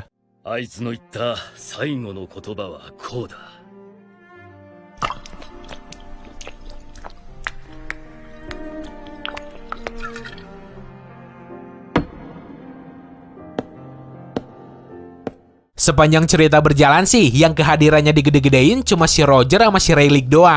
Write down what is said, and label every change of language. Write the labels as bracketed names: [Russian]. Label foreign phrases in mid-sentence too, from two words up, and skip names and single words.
[Japanese] あいつの言った最後の言葉はこうだ。 [Indonesian] Sepanjang cerita berjalan sih, yang kehadirannya digede-gedein cuma si Roger sama si Rayleigh doang.